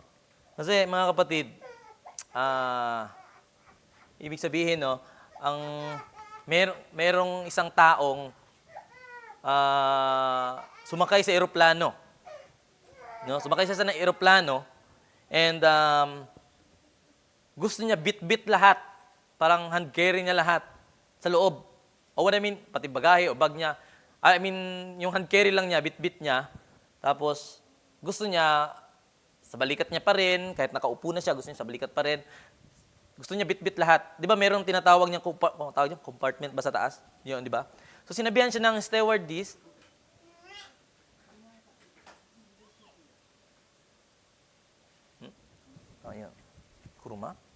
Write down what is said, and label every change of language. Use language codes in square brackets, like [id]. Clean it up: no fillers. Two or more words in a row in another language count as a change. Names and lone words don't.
[tl] Kasi mga kapatid, ibig sabihin, no, merong isang taong sumakay sa eroplano. No? Sumakay siya sa eroplano and gusto niya bit-bit lahat. Parang [en] hand carry [tl] niya lahat sa loob. [en] O what I mean, [tl] pati bagahe o bag niya. [en] I mean, [tl] yung [en] hand carry [tl] lang niya, bit-bit niya. Tapos, gusto niya, sa balikat niya pa rin, kahit nakaupo na siya, gusto niya sa balikat pa rin. Gusto niya bit-bit lahat. Di ba merong tinatawag niyang compartment ba sa taas? Yun, di ba? So, sinabihan siya ng stewardess, ayan, kuruma?